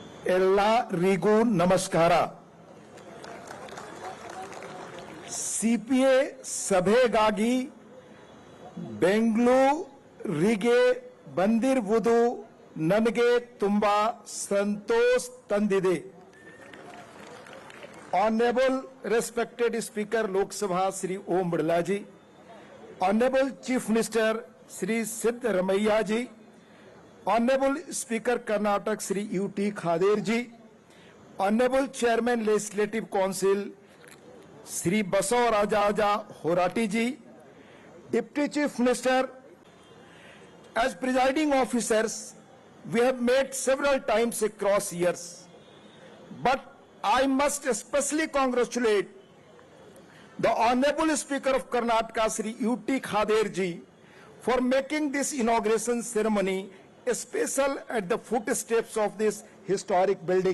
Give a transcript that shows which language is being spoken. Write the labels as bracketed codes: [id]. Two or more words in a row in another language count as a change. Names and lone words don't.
[kn] ಎಲ್ಲರಿಗೂ ನಮಸ್ಕಾರ. CPA ಸಭೆಗಾಗಿ ಬೆಂಗಳೂರಿಗೆ ಬಂದಿರುವುದು ನನಗೆ ತುಂಬಾ ಸಂತೋಷ ತಂದಿದೆ. [en] Honorable respected Speaker Lok Sabha Shri Om Birla ji, Honorable Chief Minister Shri Siddaramaiah ji, Honorable Speaker Karnataka Shri UT Khader ji, Honorable Chairman Legislative Council Shri Basavaraja Horati ji, Deputy Chief Minister, as presiding officers, we have met several times across years, but I must especially congratulate the Honorable Speaker of Karnataka Shri UT Khader ji for making this inauguration ceremony special at the footsteps of this historic building.